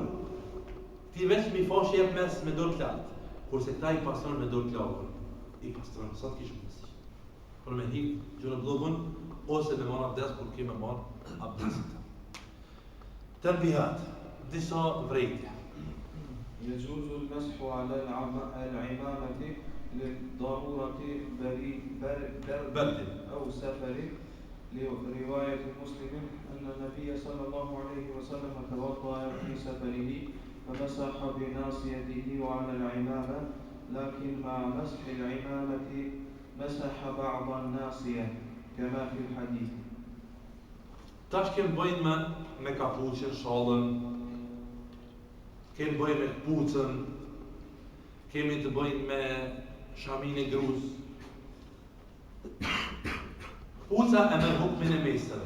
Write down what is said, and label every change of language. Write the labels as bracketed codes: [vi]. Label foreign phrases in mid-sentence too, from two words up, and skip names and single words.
[sq] Ti veç mi fash jep mes me dorë të lartë, kurse këta i pastron me dorë të lagër. I pastron, sa të kishë mundësi. Për me hik gjë në bllogën, ose me marr abdes kur ke me marr abdesin. Tanbihat, disa vrejtje. [ar] يجوز المسح على العمامة للضرورة برد أو سفر لرواية مسلم أن النبي صلى الله عليه وسلم توضأ في سفره فمسح بناصيته وعلى العمامة لكن مع مسح العمامة مسح بعض الناصية كما في الحديث. [sq] Tash kemë bëjnë me kapuqen, shallën, kemë bëjnë me kpucën, kemi të bëjnë me shamin e gruz. Kpuca e me hukmin e mesëve.